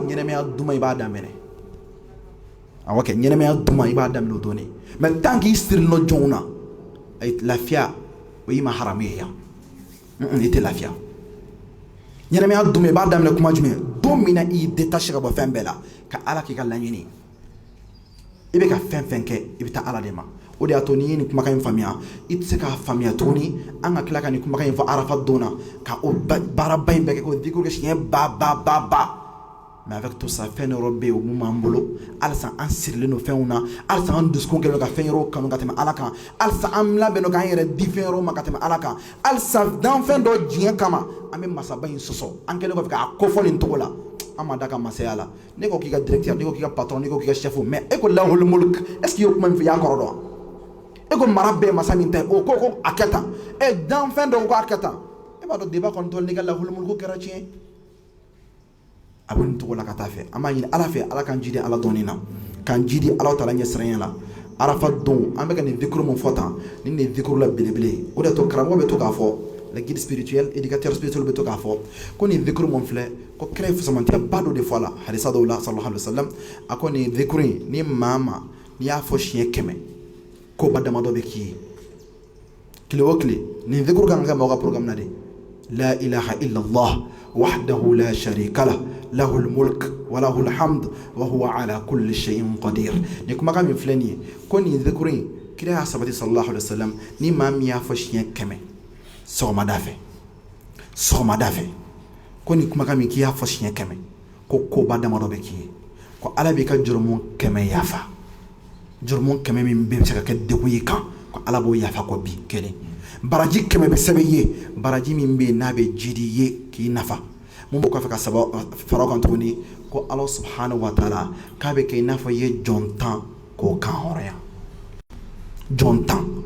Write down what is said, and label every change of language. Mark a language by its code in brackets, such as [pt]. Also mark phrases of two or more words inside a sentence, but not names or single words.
[bm] ɲɛnɛmaya duman i b'a daminɛ awɔ kɛ ɲɛnɛmaya duman i b'a daminɛ o don de [fr] mais tant [bm] k'i siril'o jɔnw na lafiya o y'i ma haramu ye yan i tɛ lafiya ɲɛnɛmaya duman i b'a daminɛ kuma jumɛn don min na i détaché ka bɔ fɛn bɛɛ la ka ala k'i ka laɲini i bɛ ka fɛn fɛn kɛ i bɛ taa ala de ma o de y'a to n'i ye nin kumakan in faamuya i tɛ se k'a faamuya tuguni an ka tila ka nin kumakan in fɔ arafa don na ka o baaraba in bɛɛ kɛ k'o dikuru kɛ siɲɛ ba [fr] mais avec tout ça [bm] fɛn yɔrɔ bɛ yen o mun b'an bolo halisa an sirilen don fɛnw na halisa an dusukun kɛlen don ka fɛn yɔrɔw kanu ka tɛmɛ ala kan halisa an labɛn don k'an yɛrɛ di fɛn yɔrɔw ma ka tɛmɛ ala kan halisa danfɛn dɔ diɲɛ kama an bɛ masaba in sɔsɔ an kɛlen kɔfɛ k'a kofɔ nin cogo la an ma da ka masaya la ne ko k'i ka directeur ne ko k'i ka patron ne ko k'i ka chef mais e ko [ar] له الملك [fr] est ce que [bm] i ye kuma min fɔ i y'a kɔrɔ dɔn e ko mara bɛɛ masa min ta ye o ko a kɛ tan danfɛn dɔw ko a kɛ tan e b'a dɔn débat kɔni tɔli n'i ka [ar] له الملك [bm] kɛra tiɲɛ a bɛ nin cogo la ka taa fɛ an b'a ɲini ala fɛ ala k'an jidi ala dɔnni na k'an jidi ala taala ɲɛsiranya la arafa don an bɛ ka nin dhikru mun fɔ tan ni nin dhikru la belebele o de to karamɔgɔ bɛ to k'a fɔ [fr] le guide spirituel éducateur spirituel [bm] bɛ to k'a fɔ ko nin dhikru mun filɛ ko kira ye fasamantiya dɔ de fɔ a la hadisa dɔw la [ar] صلى الله عليه وسلم [bm] a ko nin dhikru in ni maa ma n'i y'a fɔ siɲɛ 100 ko ba damadɔ bɛ k'i ye tile o tile nin dhikru kan ka kɛ mɔgɔ ka programme na de la [ar] إله إلا الله وحده لا شريك له له الملك و له الحمد وهو على كل شيء قدير [bm] ni kuma kan min filɛ nin ye ko nin dhikru in kira y'a sabati [ar] صلى الله عليه وسلم [bm] ni maa min y'a fɔ siɲɛ 100 sɔgɔmada fɛ ko nin kumakan min k'i y'a fɔ siɲɛ 100 ko koba damadɔ bɛ k'i ye ko ala b'i ka jurumu 100 yafa jurumu 100 min bɛ se ka kɛ degun y'i kan ko ala b'o yafa ko bi kelen baraji 100 bɛ sɛbɛn i ye baraji min bɛ yen n'a bɛ jidi i ye k'i nafa mun b'o kɔfɛ ka fara o kan tuguni ko ala [ar] سبحانه وتعالى [bm] k'a bɛ kɛ i n'a fɔ i ye jɔn 10 k'o kan hɔrɔnya jɔn 10